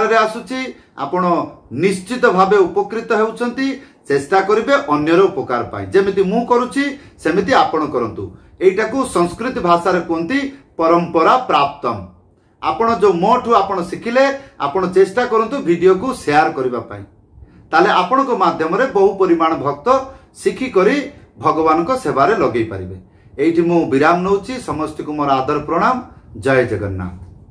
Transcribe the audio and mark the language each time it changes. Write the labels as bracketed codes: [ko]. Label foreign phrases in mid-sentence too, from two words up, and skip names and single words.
[or] ରେ ଆସୁଛି ଆପଣ ନିଶ୍ଚିତ ଭାବେ ଉପକୃତ ହେଉଛନ୍ତି ଚେଷ୍ଟା କରିବେ ଅନ୍ୟର ଉପକାର ପାଇଁ ଯେମିତି ମୁଁ କରୁଛି ସେମିତି ଆପଣ କରନ୍ତୁ ଏଟା କୁ ସଂସ୍କୃତ ଭାଷା ରେ କୋଣ୍ଟି ପରମ୍ପରା ପ୍ରାପ୍ତମ୍ ଆପଣ ଯୋ ମୋଠୁ ଆପଣ ଶିଖିଲେ ଆପଣ ଚେଷ୍ଟା କରନ୍ତୁ ଭିଡିଓ କୁ ସେୟାର କରିବା ପାଇଁ ତାହେଲେ ଆପଣ କୁ ମାଧ୍ୟମ ରେ ବହୁ ପରିମାଣ ଭକ୍ତ ଶିଖି କରି ଭଗବାନ କୁ ସେବା ରେ ଲଗେଇ ପାରିବେ ଏଠି ମୁଁ ବିରାମ ନେଉଛି ସମସ୍ତ କୁ ମୋର ଆଦର ପ୍ରଣାମ ଜୟ ଜଗନ୍ନାଥ।